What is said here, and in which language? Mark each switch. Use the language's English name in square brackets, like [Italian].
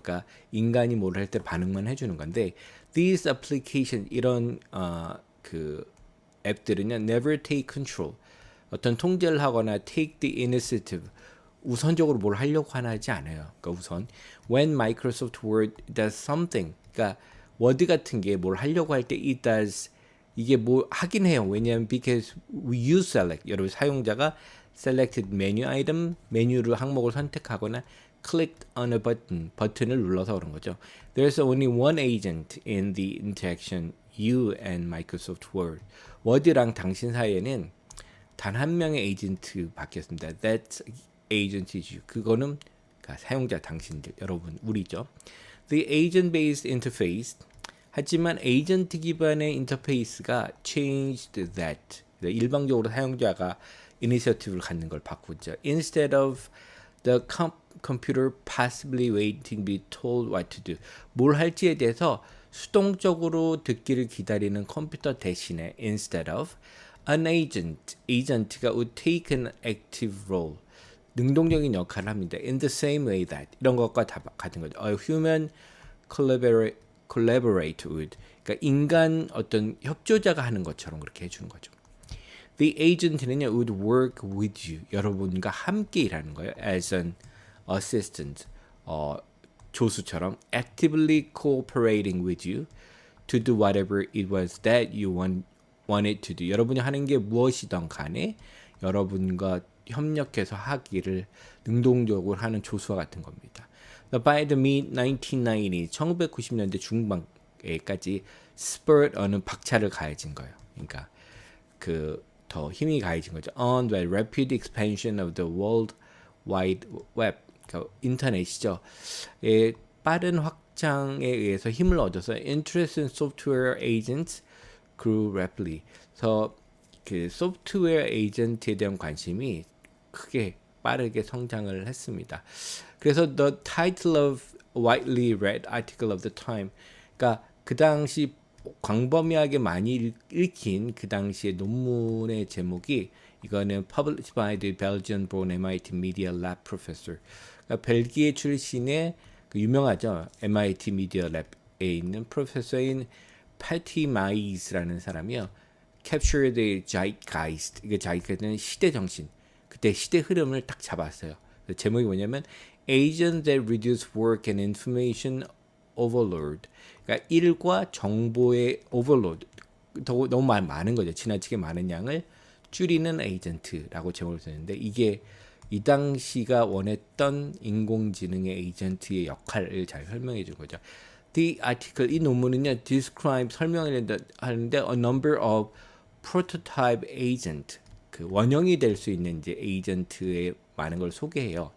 [Korean] 그러니까 인간이 뭘 할 때 반응만 해주는 건데 [English] these application [Korean] 이런 그 앱들은요 [English] never take control [Korean] 어떤 통제를 하거나 [English] take the initiative [Korean] 우선적으로 뭘 하려고 하지 않아요. 그러니까 우선 [English] when Microsoft Word does something [Korean] 그러니까 워드 같은 게 뭘 하려고 할 때 [English] it does [Korean] 이게 뭐 하긴 해요. 왜냐하면 [English] because we use select [Korean] 여러분 사용자가 [English] selected menu item [Korean] 메뉴를 항목을 선택하거나 [English] clicked on a button [Korean] 버튼을 눌러서 그런 거죠. [English] There's only one agent in the interaction you and Microsoft Word. [Korean] 워드랑 당신 사이에는 단 한 명의 에이전트 바뀌었습니다. [English] That agent is you. [Korean] 그거는 그러니까 사용자 당신들 여러분 우리죠. [English] The agent-based interface [Korean] 하지만 에이전트 기반의 인터페이스가 [English] changed that. [Korean] 일방적으로 사용자가 이니셔티브를 갖는 걸 바꾸죠. [English] Instead of the computer passively waiting to be told what to do. [Korean] 뭘 할지에 대해서 수동적으로 듣기를 기다리는 컴퓨터 대신에 [English] instead of an agent, agent가 would take an active role. [Korean] 능동적인 역할을 합니다. [English] In the same way that [Korean] 이런 것과 다 같은 거죠. [English] A human collaborate with [Korean] 그러니까 인간 어떤 협조자가 하는 것처럼 그렇게 해주는 거죠. [English] The agent는요 would work with you [Korean] 여러분과 함께 일하는 거예요. [English] As an assistant [Korean] 조수처럼 [English] actively cooperating with you to do whatever it was that you wanted to do. [Korean] 여러분이 하는 게 무엇이든 간에 여러분과 협력해서 하기를 능동적으로 하는 조수와 같은 겁니다. [English] By the mid-1990s, [Korean] 1990년대 중반에까지 spurt는 박차를 가해진 거예요. 그러니까 그 더 힘이 가해진 거죠. [English] On the rapid expansion of the World Wide Web, [Korean] 그러니까 인터넷이죠. 빠른 확장에 의해서 힘을 얻어서 [English] interest in software agents grew rapidly. [Korean] 그래서 그 소프트웨어 에이전트에 대한 관심이 크게 빠르게 성장을 했습니다. [English] 그래서 the title of widely read article of the time, [Korean] 그러니까 그 당시 광범위하게 많이 읽힌 그 당시의 논문의 제목이 이거는 [English] published by the Belgian-born MIT Media Lab professor. [Korean] 그러니까 벨기에 출신의 그 유명하죠. MIT Media Lab에 있는 프로페서인 패티 마이스라는 사람이요. [English] Capture the Zeitgeist. [Korean] 이게 자기는 시대 정신. 그때 시대 흐름을 딱 잡았어요. 제목이 뭐냐면 [English] Agents that reduce work and information overload. [Korean] 그러니까 일과 정보의 overload. 너무 많은 거죠. 지나치게 많은 양을 줄이는 에이전트라고 제목을 썼는데 이게 이 당시가 원했던 인공지능의 에이전트의 역할을 잘 설명해 준 거죠. [English] The article, [Korean] 이 논문은요, [English] describe, [Korean] 설명을 하는데 [English] a number of prototype agent, [Korean] 그 원형이 될 수 있는 이제 에이전트의 많은 걸 소개해요.